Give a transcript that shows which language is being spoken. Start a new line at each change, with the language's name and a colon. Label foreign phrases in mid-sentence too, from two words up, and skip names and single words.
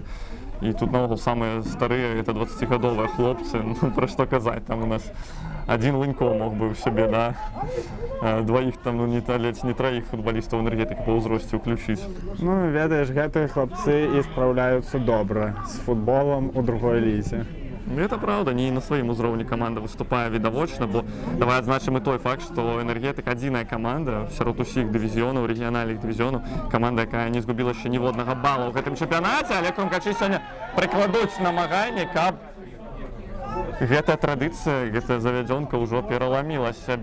Belarusian: І тут наогул самыя старыя, гэта 20-гадовыя хлопцы, ну, пра што казаць, там у нас адзін Лынько мог бы ў сябе, да, дваіх там, ну, не траіх футбалістаў Энергетыкі па ўзросце ўключыць. Ну, ведаеш, гэтыя хлопцы і спраўляюцца добра з футболам у другой лізе.
Russian: Это правда, не на своим уровне команда
Belarusian: выступае відавочна, бо давай адзначым і той факт, што Энергетык адзіная каманда сярод усіх дывізіёнаў, рэгіянальных дывізіёнаў, каманда, якая не згубіла яшчэ ніводнага бала ў гэтым чэмпіянаце, але крумкачы сёння прыкладуць намаганні, каб гэтая традыцыя, гэтая завядзёнка ўжо пераламілася.